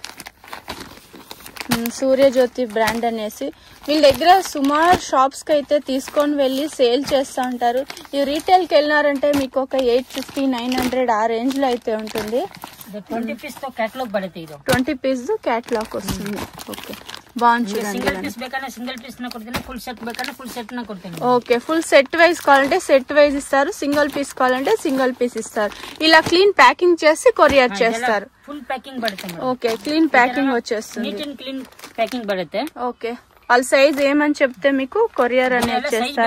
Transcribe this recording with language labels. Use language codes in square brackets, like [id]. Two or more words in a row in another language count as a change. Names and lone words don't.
[te] సూర్యజ్యోతి బ్రాండ్ అనేసి వీళ్ళ దగ్గర సుమారు షాప్స్ కి అయితే తీసుకొని వెళ్ళి సేల్ చేస్తూ ఉంటారు. ఈ రీటైల్ కి వెళ్ళినారంటే మీకు ఒక 850-900 ఆ రేంజ్ లో అయితే ఉంటుంది. 20 పీస్ తో క్యాటలాగ్ బರುತ್ತೆ. ఇది 20 పీస్ క్యాటలాగ్ వస్తుంది. ఓకే, బాగుంది చూడండి. [en] single piece [kn] ಬೇಕಂದ್ರೆ [en] single piece [kn] ನ ಕೊಡ್ತೀನಿ, [en] full set [kn] ಬೇಕಂದ್ರೆ [en] full set [kn] ನ ಕೊಡ್ತೀನಿ. [te] ఓకే, [en] full set wise [te] కావాలంటే [en] set wise [te] ఇస్తారు, [en] single piece [te] కావాలంటే [en] single piece [te] ఇస్తారు. ఇలా [en] clean packing [te] చేసి కొరియర్ చేస్తారు. [en] full packing [kn] బರುತ್ತೆ. [te] ఓకే, [en] clean packing [te] వచ్చేస్తుంది, [en] neat and clean packing [kn] బರುತ್ತೆ. [te] ఓకే, వాళ్ళ సైజ్ ఏమని చెప్తే మీకు కొరియర్ అనేది చేస్తారు.